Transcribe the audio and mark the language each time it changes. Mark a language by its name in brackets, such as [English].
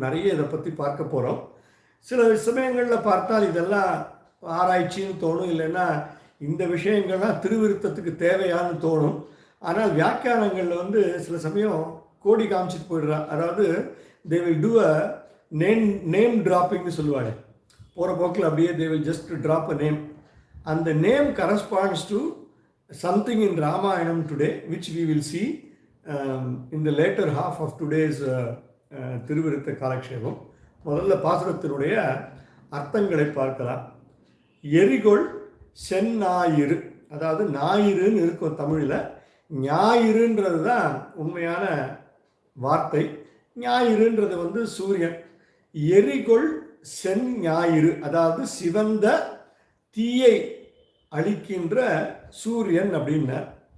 [Tamil] நிறைய இதை பற்றி பார்க்க போகிறோம். சில சமயங்களில் பார்த்தால் இதெல்லாம் ஆராய்ச்சின்னு தோணும், இல்லைன்னா இந்த விஷயங்கள்லாம் திருவிருத்தத்துக்கு தேவையான்னு தோணும். ஆனால் வியாக்கியானங்களில் சில சமயம் கோடி காமிச்சிட்டு போயிடுறான். அதாவது [English] they will do a name ட்ராப்பிங்னு [Tamil] சொல்லுவாங்க. போகிற போக்கில் அப்படியே [English] They will just drop a name. அந்த name corresponds to something in Ramayanam today, which we will see in the later half of today's [Tamil] திருவிருத்த காலக்ஷேபம். முதல்ல பாசுரத்தினுடைய அர்த்தங்களை பார்க்கலாம். எரிகொள் செந்நாயிறு, அதாவது ஞாயிறுன்னு இருக்கும் தமிழில், ஞாயிறுன்றது தான் உண்மையான வார்த்தை. ஞாயிறுன்றது சூரியன். எரிகொள் செந்ஞாயிறு, அதாவது சிவந்த தீயை அளிக்கின்ற சூரியன் அப்படின்னார்.